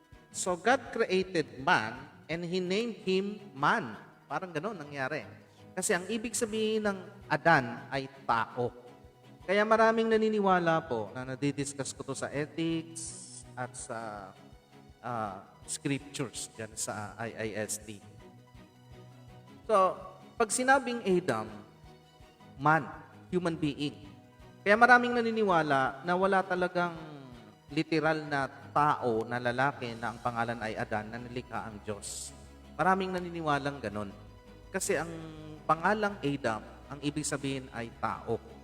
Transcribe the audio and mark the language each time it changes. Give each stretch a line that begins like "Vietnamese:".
English: So God created man and He named him man.
Filipino: Parang gano'n nangyari. Kasi ang ibig sabihin ng Adan ay tao. Kaya maraming naniniwala po na nadidiscuss ko to sa ethics at sa scriptures dyan sa IISD.
English: So,
Filipino: pag sinabing
English: Adam, man, human being.
Filipino: Kaya maraming naniniwala na wala talagang literal na tao na lalaki na ang pangalan ay Adan na nilikha ang Diyos. Maraming naniniwalang ganon. Kasi ang pangalang Adam, ang ibig sabihin ay tao.